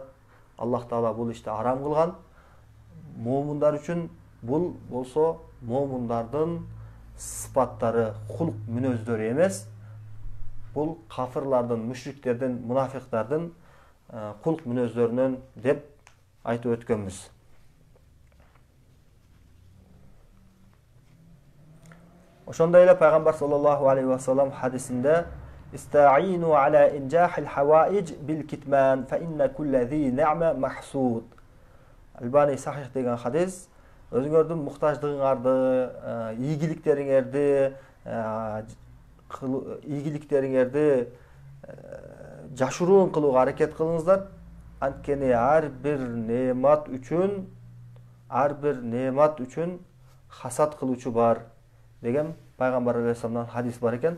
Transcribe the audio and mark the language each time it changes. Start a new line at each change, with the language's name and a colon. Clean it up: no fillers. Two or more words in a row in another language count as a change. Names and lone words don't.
Kyrgyz: Аллах Таала бул ишти арам кылган. Момундар үчүн бул болсо момундардын сыпаттары, хулк мүнөздөрү эмес. Бул кафырлардын, мушриктердин, мунафиктардын кулк мүнөздөрүнөн деп айтып өткөнбүз. Ошондой эле пайгамбар
Arabic: صلى الله عليه وسلم
Kyrgyz: хадисинде
Arabic: «استعينوا على إنجاح الحوائج بالكتمان فإن كل ذي نعمة محسود».
Kyrgyz: Албани сахих деген хадис. Өзүңөрдүн муктаждыгыңарды, ийгиликтериңерди жашыруун кылууга аракет кылыңыздар. Анткени ар бир неемат үчүн хасад кылуучу бар деген пайгамбар алейхиссаламдан хадис бар экен.